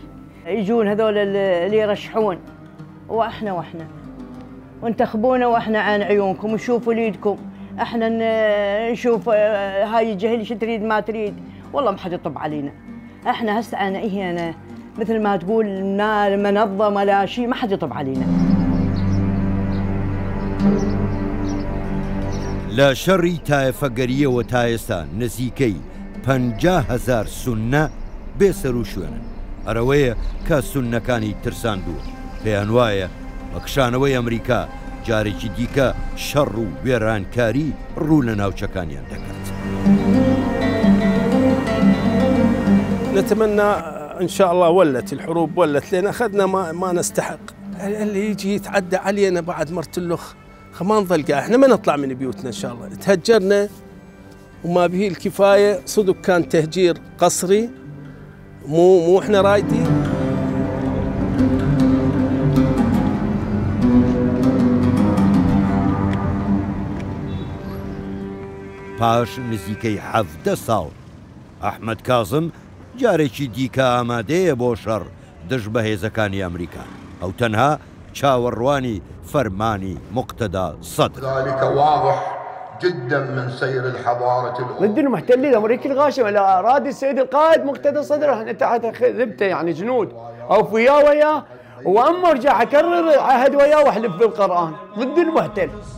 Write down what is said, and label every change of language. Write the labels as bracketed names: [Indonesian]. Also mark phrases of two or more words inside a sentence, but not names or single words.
[Arabic] يجون هذول اللي يرشحون واحنا وانتخبونا واحنا عين عيونكم وشوفوا ليدكم، احنا نشوف هاي الجهل شو تريد ما تريد، والله ما حد يطب علينا. احنا هسه انا مثل ما تقول منظمه لا شيء، ما حد يطب علينا. [Central Kurdish] لە شەڕی تایەفەگەریەوە تا ئێستا نزیکەی 50,000 سوننە بێسەر و شوێنن. ئەرەوەیە کە سوننەکانی ترساندووە. پێیان وایە بە کشانەوەی ئەمریکا جارێکی دیکە شەڕ و وێرانکاری ڕوو لە ناوچەکانیان دەکات. [Arabic] نتمنى إن شاء الله ولت الحروب ولت لأن أخذنا ما نستحق. اللي يجي يتعدى علينا بعد مرتلخ ما نظل قاعد، احنا ما نطلع من بيوتنا إن شاء الله. تهجرنا وما به الكفاية، صدق كان تهجير قصري مو احنا رايدين. [Central Kurdish] پاش نزیکەی 17 ساڵ ئەحمەد کازم جارێکی دیکە ئامادەیە بۆ شەڕ دژ بە هێزەکانی ئەمریکا. ئەو تەنها چاوەڕوانی فەرمانی مقتدا صدر. [Arabic] ذلك واضح جدا من سير الحضارة ضد المحتلين الامريكي الغاشم على اراضي السيد القائد مقتدى صدر. احنا تحت ذبته يعني جنود او وياه واما ارجع اكرر عهد وياه واحلف بالقران ضد المحتل.